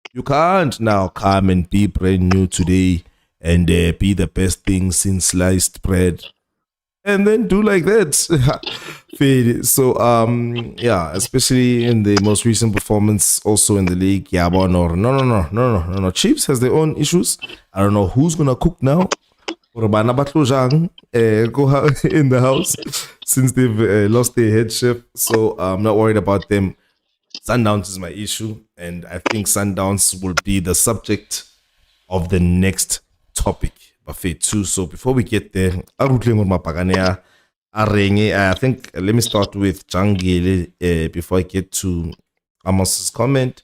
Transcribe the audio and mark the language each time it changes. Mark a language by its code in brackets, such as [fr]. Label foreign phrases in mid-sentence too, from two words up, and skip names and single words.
[en] You can't now come and be brand new today and be the best thing since sliced bread and then do like that. Fade. So yeah, especially in the most recent performance also in the league. Yeah, but no. Chiefs has their own issues. I don't know who's gonna cook now. Or [tn] bana ba tlo jang, [en] go in the house since they've lost their head chef. So I'm not worried about them. Sundowns is my issue, and I think Sundowns will be the subject of the next topic, Buffet 2. So before we get there, I think let me start with Jangile before I get to Amos's comment.